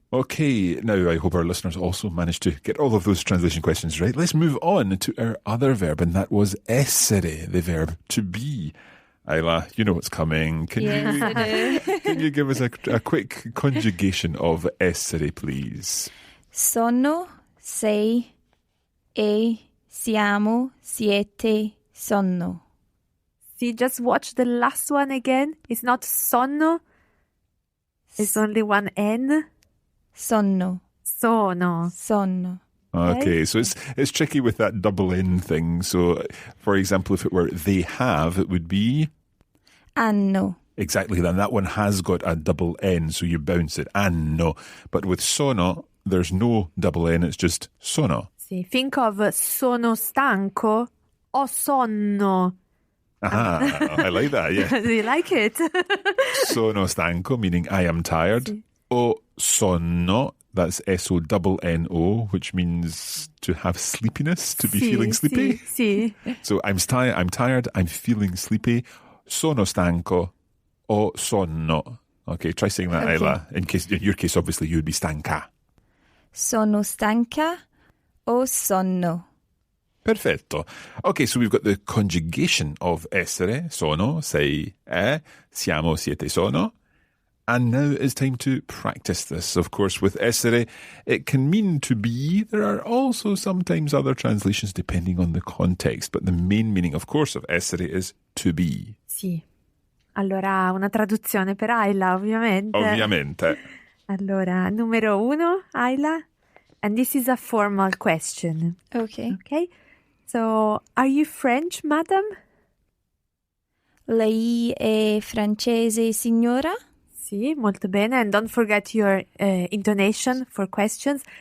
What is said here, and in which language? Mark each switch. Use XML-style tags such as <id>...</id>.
<en>Okay, now I hope our listeners also managed to get all of those translation questions right. Let's move on to our other verb, and that was essere, the verb to be. Isla, you know what's coming. Can you give us a quick conjugation of essere, please?</en> <it>Sono, sei, e, siamo, siete, sono.</it> <en>See, just watch the last one again. It's not sonno. It's only one N.</en> <it>Sono. Sono. Sono.</it> <en>Okay, so it's tricky with that double N thing. So, for example, if it were they have, it would be</en> <it>Hanno.</it> <en>exactly. Then that one has got a double N, so you bounce it. Anno. But with sono, there's no double N. It's just sono.</en> <it>Sì,</it> <en>think of</en> <it>sono stanco o sonno.</it> <en>Aha, I like that. Yeah. Do you like it?</en> <it>Sono stanco,</it> <en>meaning I am tired.</en> <it>Sì. O sonno,</it> <en>that's S-O-N-N-O, which means to have sleepiness, to be</en> <it>Sì,</it> <en>feeling sleepy.</en> <it>Sì, sì.</it> <en>So I'm tired, I'm feeling sleepy.</en> <it>Sono stanco o sonno.</it> <en>Okay, try saying that, Okay. Isla. In your case, obviously, you would be stanca.</en> <it>Sono stanca o sonno.</it> <en>Perfetto. Okay, so we've got the conjugation of essere,</en> <it>sono, sei, siamo, siete, sono.</it> <en>And now it's time to practice this. Of course, with essere, it can mean to be. There are also sometimes other translations depending on the context. But the main meaning, of course, of essere is to be.</en> <it>Sì. Allora, una traduzione per Isla, ovviamente. Ovviamente. Allora, numero 1, Isla.</it> <en>And this is a formal question. Okay. Okay? So, are you French, madam?</en> <it>Lei è francese, signora? Sì, molto bene.</it> <en>And don't forget your intonation for questions.</en>